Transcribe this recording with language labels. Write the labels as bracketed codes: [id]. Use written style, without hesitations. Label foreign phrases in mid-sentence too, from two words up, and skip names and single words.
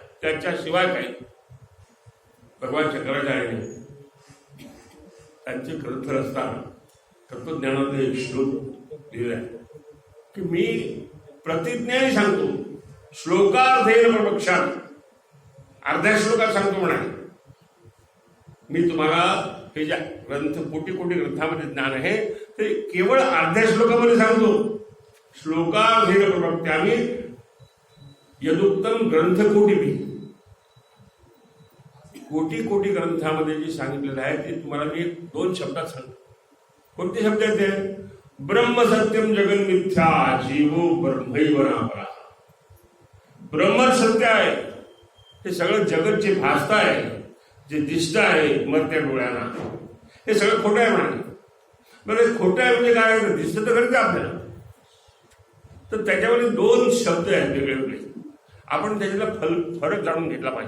[mr] त्याच्याशिवाय काही भगवान शंकराचार्याने त्यांचे ग्रंथ रचताना तत्वज्ञानामध्ये एक श्लोक लिहिलाय की मी प्रतिज्ञाने सांगतो, [sa] श्लोकार्धेन प्रवक्ष्यामि, [mr] अर्ध्या श्लोकात सांगतो म्हणाले मी तुम्हाला. हे ज्या ग्रंथ कोटी कोटी ग्रंथामध्ये ज्ञान आहे ते केवळ अर्ध्या श्लोकामध्ये सांगतो. [sa] श्लोकार्धेन प्रवक्ष्यामि यदुक्तम ग्रंथकोटिभी. [mr] कोटी कोटी ग्रंथामध्ये जे सांगितलेलं आहे ते तुम्हाला मी 2 शब्दात सांगतो. कोणते शब्द आहेत ते? [sa] ब्रह्म सत्यम जगन मिथ्या जीवो ब्रह्मैव नापरा. [mr] ब्रह्म सत्य आहे, हे सगळं जगत जे भासत आहे, जे दिसत आहे मरत्या डोळ्यांना, हे सगळं खोटं आहे म्हणाले. बरं, खोटं आहे म्हणजे काय? दिसतं तर खरंच आपल्याला. तर त्याच्यामध्ये 2 शब्द आहेत वेगळे वेगळे. आपण त्याच्यातला फरक जाणून घेतला पाहिजे.